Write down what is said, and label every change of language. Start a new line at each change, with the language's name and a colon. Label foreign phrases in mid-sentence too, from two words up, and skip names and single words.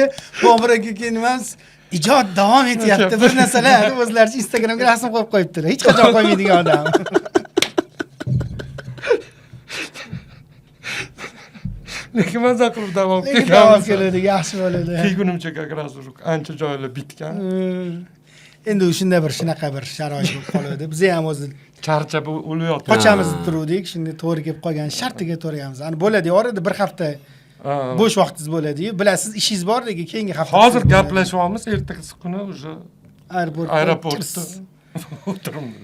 Uzbek: Bobur aka kelmas, ijod davom etyapti. Bir narsalar o'zlaricha Instagramga rasm qo'yib qo'yibdilar. Hech qachon qo'ymaydigan odam. Lekin maza qilib davom Davom keladi, yaxshi bo'ladi. Kelgunimcha
Russian: как раз уже
Uzbek: ancha joylar bitgan. Endi shunda bir shunaqa bir sharoit bo'lib qoladi. Biz ham o'zi Charchab o'layotdik. qochamiz turuvdik, shunda to'g'ri kelib qolgan shartiga to'rayamiz. Ana bo'ladi, orada bir hafta bo'sh vaqtingiz bo'ladi-yu. Bilasiz, ishingiz bordiki, keyingi hafta. Hozir gaplashyapmiz, ertasi kuni уже aeroportda o'tiribmiz.